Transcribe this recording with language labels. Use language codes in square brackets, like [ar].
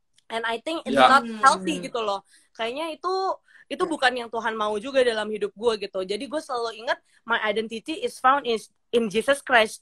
[en] And I think it's not healthy [id] gitu loh. Kayaknya itu bukan yang Tuhan mau juga dalam hidup gue gitu. Jadi gue selalu ingat [en] my identity is found in Jesus Christ.